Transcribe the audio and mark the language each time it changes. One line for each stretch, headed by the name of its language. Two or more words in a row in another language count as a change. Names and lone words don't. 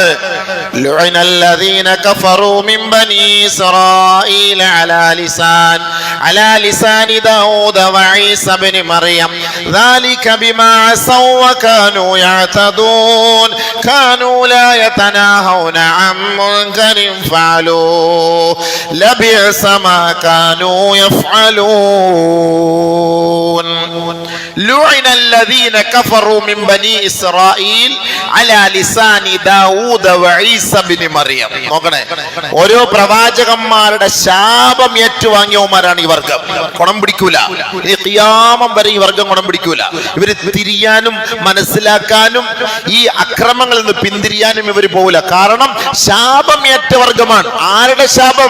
Arabic: لعن الذين كفروا من بني إسرائيل على لسان داوود وعيسى ابن مريم ذلك بما عصوا وكانوا يعتدون كانوا لا يتناهون عن منكر فعلوه لبئس ما كانوا يفعلون. لعن الذين كفروا من بني إسرائيل على لسان داوود وعيسى بن مريم.
Malayalam: നോക്കണേ, ഓരോ പ്രവാചകന്മാരുടെ ശാപം ഏറ്റുവാങ്ങിയവന്മാരാണ് ഈ വർഗം. ഗുണം പിടിക്കൂല, ഈ ഖിയാമം വരെ ഈ വർഗം ഗുണം പിടിക്കൂല. ഇവര് തിരിയാനും മനസ്സിലാക്കാനും ഈ അക്രമങ്ങളിൽ നിന്ന് പിന്തിരിയാനും ഇവര് പോകില്ല. കാരണം ശാപം ഏറ്റ വർഗമാണ്. ആരുടെ ശാപം?